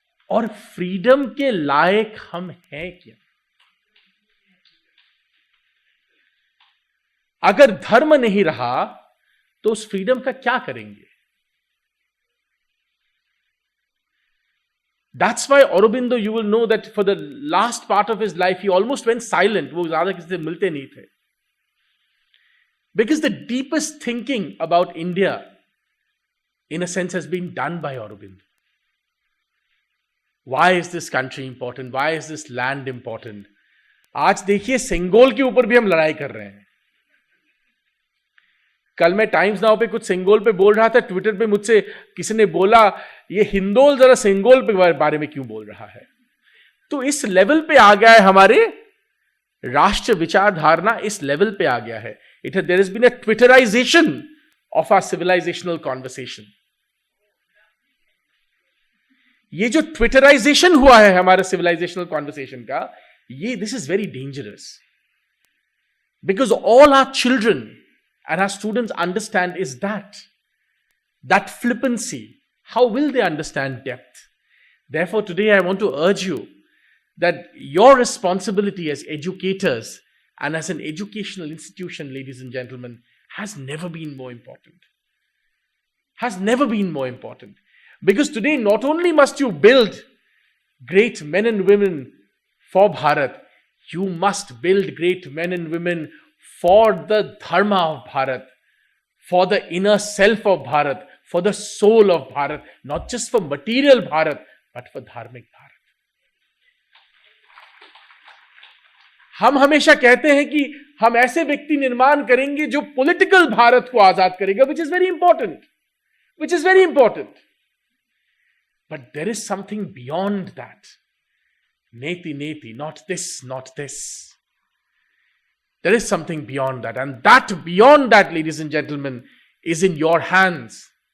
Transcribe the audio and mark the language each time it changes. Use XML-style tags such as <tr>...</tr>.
<hi>और फ्रीडम के लायक हम हैं क्या? अगर धर्म नहीं रहा तो उस फ्रीडम का क्या करेंगे?</hi> <en>That's why Aurobindo, you will know that for the last part of his life, he almost went silent.</en> <hi>वो ज़्यादा किसी से मिलते नहीं थे.</hi> <en>Because the deepest thinking about India, in a sense, has been done by Aurobindo. Why is this country important? Why is this land important?</en> <hi>आज देखिए सेंगोल के ऊपर भी हम लड़ाई कर रहे हैं. कल मैं टाइम्स नाउ पे कुछ सेंगोल पे बोल रहा था, ट्विटर पे मुझसे किसी ने बोला ये हिंदोल जरा सेंगोल पे बारे में क्यों बोल रहा है. तो इस लेवल पे आ गया है, हमारे राष्ट्र विचारधारणा इस लेवल पे आ गया है.</hi> <en>There has been a twitterization of our civilizational conversation.</en> <hi>ये जो ट्विटराइजेशन हुआ है हमारे सिविलाइजेशनल कॉन्वर्सेशन का, ये</hi> <en>This is very dangerous, because all our children and our students understand is that flippancy. How will they understand depth? Therefore, today I want to urge you that your responsibility as educators and as an educational institution, ladies and gentlemen, has never been more important. Has never been more important. Because today, not only must you build great men and women for Bharat, you must build great men and women for the dharma of Bharat, for the inner self of Bharat, for the soul of Bharat, not just for material Bharat, but for dharmic Bharat.</en> <hi>हम हमेशा कहते हैं कि हम ऐसे व्यक्ति निर्माण करेंगे जो पॉलिटिकल भारत को आजाद करेगा,</hi> <en>which is very important. Which is very important. But there is something beyond that. Neti, neti, not this, not this. There is something beyond that. And that beyond that, ladies and gentlemen, is in your hands.</en>